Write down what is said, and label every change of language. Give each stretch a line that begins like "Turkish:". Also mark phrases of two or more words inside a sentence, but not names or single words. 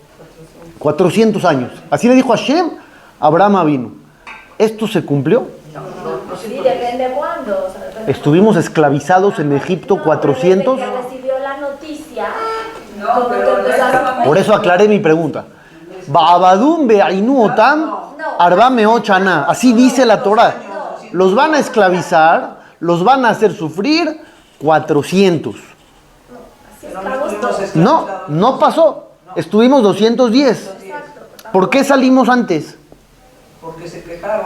Spanish: 400 años. Así le dijo Hashem a Abraham Avinu. ¿Esto se cumplió? Sí, depende de cuándo. O sea, depende. Estuvimos esclavizados en Egipto 400. Desde que recibió la noticia, No, pero empezaron. Por eso aclaré mi pregunta.
Hebrew: בעבדום בעינו אותם ארבע מאות שנה.
Spanish: Así dice la Torah. Los van a esclavizar, los van a hacer sufrir 400. No pasó. Estuvimos 210. ¿Por qué salimos antes? Porque se quejaron.